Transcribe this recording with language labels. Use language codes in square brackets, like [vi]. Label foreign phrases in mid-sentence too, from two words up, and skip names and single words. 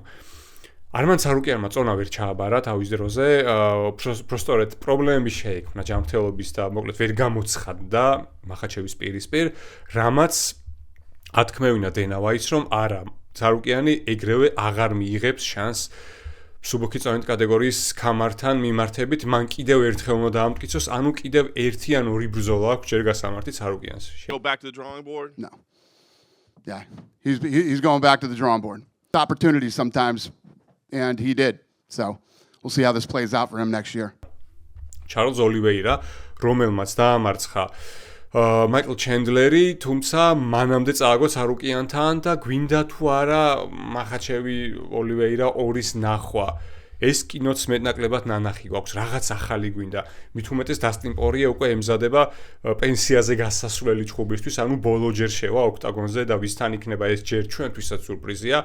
[ka] არმან ცარუკიანმა წონა ვერ ჩააბარა თავის დროზე, პროსტორეთ პრობლემები შეექმნა ჯანმრთელობის და მოკლედ ვერ გამოცხადდა მახაჩევის პირისპირ, რამაც ათქმევინა დენა ვაის, რომ არა, ცარუკიანი ეგრევე აღარ მიიღებს შანსს მსუბუქი წონით კატეგორიის ქამართან მიმართებით, მან კიდევ ერთხელ უნდა დაამტკიცოს, ანუ კიდევ ერთი ან ორი ბრძოლა აქვს ჯერ გასამართი ცარუკიანს. [en] Go back to the drawing board? No. Yeah, he's going back to the drawing board. Opportunities sometimes, and he did. So we'll see how this plays out for him next year. [ka] Charles Oliveira, რომელმაც დაამარცხა მაიკლ ჩენდლერი, თუმცა მანამდე წააგო ცარუკიანთან და გვინდა თუ არა მახაჩევი ოლივეირა ორის ნახვა. ეს კინოც მეტნაკლებად ნანახი გვაქვს, რაღაც ახალი გვინდა. მით უმეტეს დასტინ პორიე უკვე ემზადება პენსიაზე გასასვლელი ჩხუბისთვის, ანუ ბოლო ჯერ შევა ოქტაგონზე და ვისთან იქნება ეს ჯერ ჩვენთვისაც სურპრიზია.